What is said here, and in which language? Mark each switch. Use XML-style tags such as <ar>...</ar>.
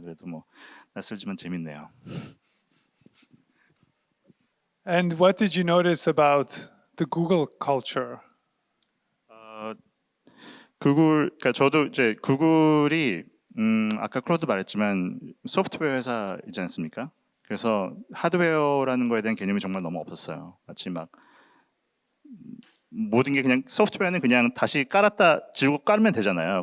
<ko>그래도 낯설지만 재밌네요.</ko> <en>And what did you notice about the Google culture?</en> <ko>그러니까 저도 이제 구글이 아까 클로드 말했지만 소프트웨어 회사이지 않습니까? 그래서 하드웨어라는 거에 대한 개념이 정말 너무 없었어요. 마치 모든 게 그냥 소프트웨어는 그냥 다시 깔았다 지우고 깔면 되잖아요.</ko>